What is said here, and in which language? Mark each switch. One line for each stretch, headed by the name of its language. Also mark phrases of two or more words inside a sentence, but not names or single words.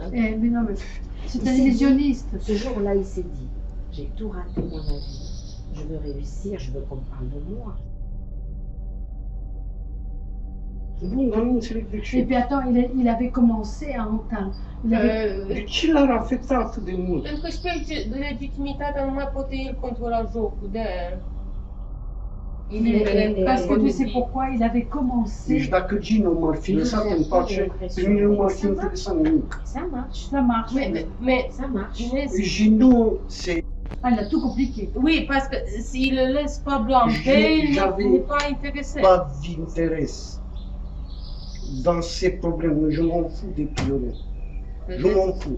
French: Mais non, mais c'est un Il s'est illusionniste. Ce jour-là, il s'est dit, j'ai tout raté dans ma vie. Je veux réussir, je veux qu'on parle de moi. Et puis attends, il avait commencé à entendre. Il avait...
Romanian: De ce l-ar afectat atât de mult? Pentru că își pierde legitimitatea, nu mai poate el controla jocul de aia.
French: Parce que tu sais pourquoi il avait commencé.
Romanian: Deci dacă Gino m-ar fi lăsat în pace, pe mine nu m-ar fi interesat nimic.
French: Ça marche, Ça marche. Mais ça marche. Inès, Gino, c'est... Ah, il a tout compliqué. oui, parce que s'il le laisse Pablo en paix, il n'est pas intéressé. pas d'intérêt dans ces problèmes. Je m'en fous des priorités. Je m'en fous.